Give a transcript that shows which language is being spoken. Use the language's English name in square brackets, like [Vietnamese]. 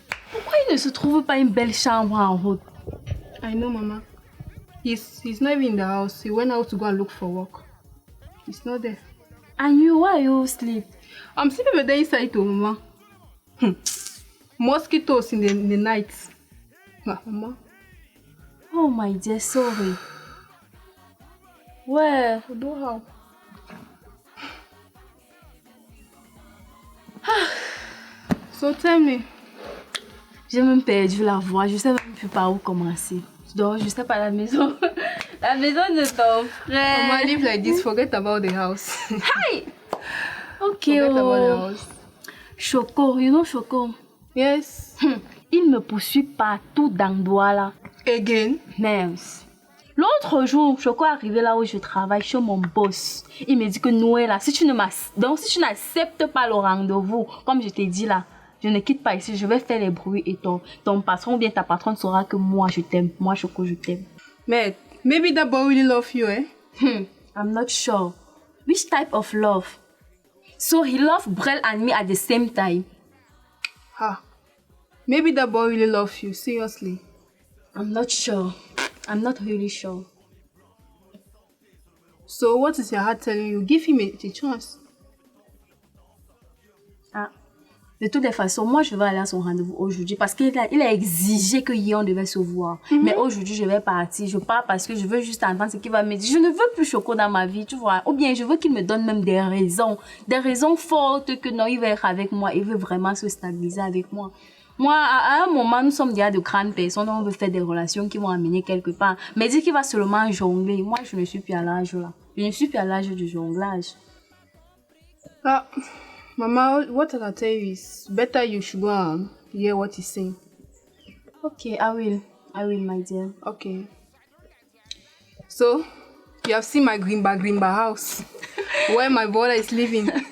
[French] Pourquoi il ne se trouve pas une belle chambre en route? [English] I know, Mama. He's not even in the house. He went out to go and look for work. He's not there. And you, why you sleep? I'm sleeping with the inside too, Mama. Mosquitoes in the night. Mama. Oh my dear, sorry. Where? Do how? So tell me. [French] J'ai même perdu la voix. Je sais même plus par où commencer. Je dors juste pas à la maison. La maison de ton frère. [English] Mama, live like this. Forget about the house. Hi! Okay. Forget about the house. Choco, you know Choco? Yes. [French] Il me poursuit partout dans Douala. [English] Again? Nerves. [French] L'autre jour, Choco est arrivé là où je travaille chez mon boss. Il me dit que Noël, si tu n'acceptes pas le rendez-vous, comme je t'ai dit là, je ne quitte pas ici, je vais faire les bruits et ton patron ou bien ta patronne saura que moi je t'aime. Moi, Choco, je t'aime. [English] Mate, maybe that boy really love you, eh? I'm not sure. Which type of love? So he loved Brel and me at the same time. Maybe that boy really loves you, seriously. I'm not sure. I'm not really sure. So what is your heart telling you? Give him a chance. [French] De toutes les façons, moi je vais aller à son rendez-vous aujourd'hui parce qu'il a exigé que hier on devait se voir. Mais aujourd'hui je vais partir. Je pars parce que je veux juste entendre ce qu'il va me dire. Je ne veux plus Choco dans ma vie, tu vois. Ou bien je veux qu'il me donne même des raisons fortes que non, il va être avec moi. Il veut vraiment se stabiliser avec moi. Moi, à un moment, nous sommes déjà de grandes personnes, on veut faire des relations qui vont amener quelque part. Mais dire qu'il va seulement jongler, moi, je ne suis plus à l'âge là. Je ne suis plus à l'âge du jonglage. [English] Mama, what I can tell you is better you should go and hear what he's saying. Okay, I will, my dear. Okay. So, you have seen my Grimba house, where my brother is living.